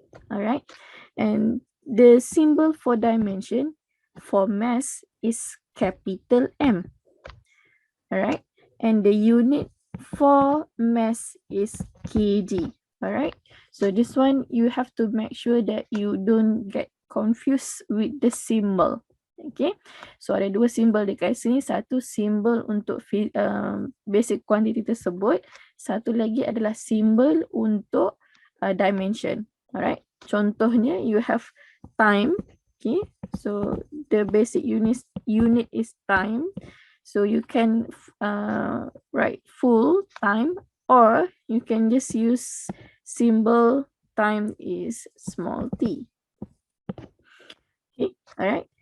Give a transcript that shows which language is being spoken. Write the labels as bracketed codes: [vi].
[en] Alright, and the symbol for dimension for mass is capital M. Alright, and the unit for mass is kg. Alright, so this one you have to make sure that you don't get confused with the symbol. Okay, so [ms] ada dua symbol dekat sini. Satu symbol untuk basic quantity tersebut, satu lagi adalah symbol untuk dimension. [en] Alright, contohnya you have time. Okay, so the basic unit is time. So you can write full time, or you can just use symbol time is small t. Okay, alright.